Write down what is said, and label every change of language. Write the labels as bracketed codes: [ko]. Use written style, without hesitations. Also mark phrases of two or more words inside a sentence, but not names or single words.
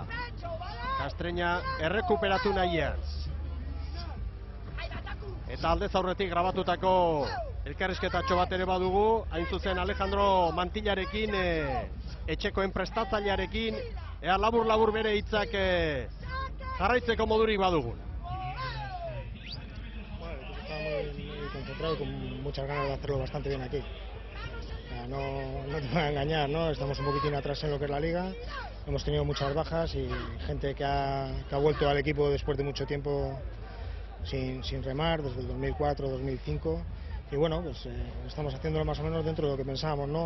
[eu] Kastreña errekuperatu nahian. Eta aldez aurretik grabatutako elkarrizketatxo bat ere badugu, hain zuzen Alejandro Mantillarekin, etxekoen prestatzailearekin, ea labur bere hitzak jarraitzeko modurik badugun. [es] Bueno, estaba muy concentrado y con muchas ganas de hacerlo bastante bien aquí. No te voy a engañar, ¿no? Estamos un poquitín atrás en lo que es la liga, hemos tenido muchas bajas y gente que ha vuelto al equipo después de mucho tiempo sin remar, desde el 2004, 2005, y bueno, pues estamos haciéndolo más o menos dentro de lo que pensábamos, ¿no?